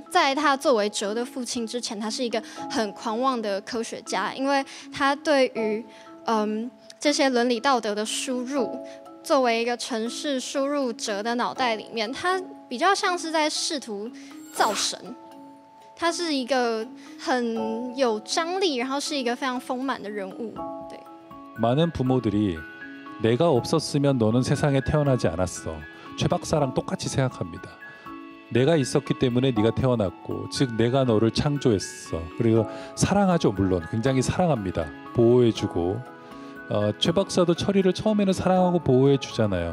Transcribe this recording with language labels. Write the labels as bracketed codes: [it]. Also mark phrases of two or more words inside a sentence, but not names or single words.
[zh] 在他作为哲的父亲之前，他是一个很狂妄的科学家，因为他对于这些伦理道德的输入，作为一个程式输入哲的脑袋里面，他比较像是在试图造神。他是一个很有张力，然后是一个非常丰满的人物。对。 [ko] 많은 부모들이 내가 없었으면 너는 세상에 태어나지 않았어. 최 박사랑 똑같이 생각합니다. 내가 있었기 때문에 네가 태어났고, 즉 내가 너를 창조했어. 그리고 사랑하죠. 물론 굉장히 사랑합니다. 보호해주고, 최 박사도 철이를 처음에는 사랑하고 보호해주잖아요.